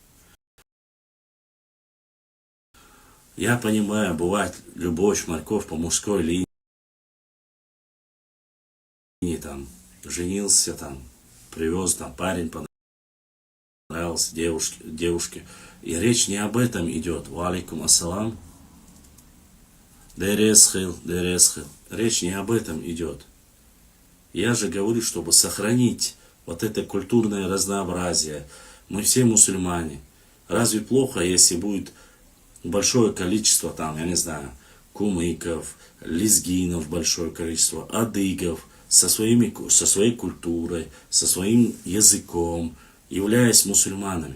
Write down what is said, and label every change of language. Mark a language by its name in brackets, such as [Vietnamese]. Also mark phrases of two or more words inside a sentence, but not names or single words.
[Russian] Я понимаю, бывает любовь, морковь по мужской линии, там, женился, там, привез, там, парень понравился, девушке. И речь не об этом идет. [Arabic] وعليكم السلام. Дересхил. [Russian] Речь не об этом идет. Я же говорю, чтобы сохранить вот это культурное разнообразие. Мы все мусульмане. Разве плохо, если будет большое количество, там, я не знаю, кумыков, лезгинов, большое количество, адыгов, со своей культурой, со своим языком, являясь мусульманами.